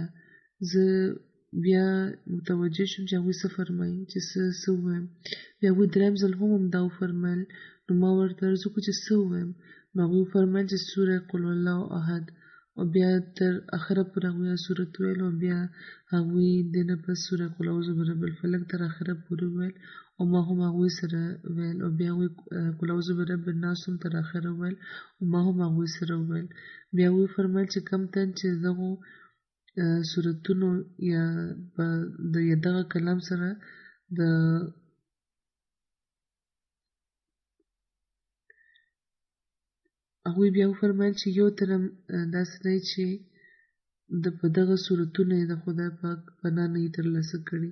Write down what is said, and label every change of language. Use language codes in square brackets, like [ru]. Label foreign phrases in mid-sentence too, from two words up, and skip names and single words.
[ps] زه بیا متوجه شوم چې هغوی څه فرمایي، چې څه ووایم. بیا هغوی درېیم ځل هم همدا وفرمایل. نو ما ورته عرض وکړو چې څه ووایم. نو هغوی وفرمایل چې سوره [ar] قل الله احد. [ps] او بیا تر اخره پورې هغوی سورت ویل او بیا هغوی دې نه پس سوره [ar] قل اعوذ برب الفلق [ps] تر اخره پورې ویل او ما هم هغوی سره ویل. او بیا هغوی [ar] قل اعوذ برب الناس [ps] هم تر اخره ویل او ما هم هغوی سره ویل. بیا هغوی فرمایل چې کم تن چې دغو سورتونو یا دغه کلام سره د هغوی بیا وفرمیل چې یو تنم داسې دی چې په دغه صورتونه یې د خدای پاک پناه نه یې ترلاسه کړې.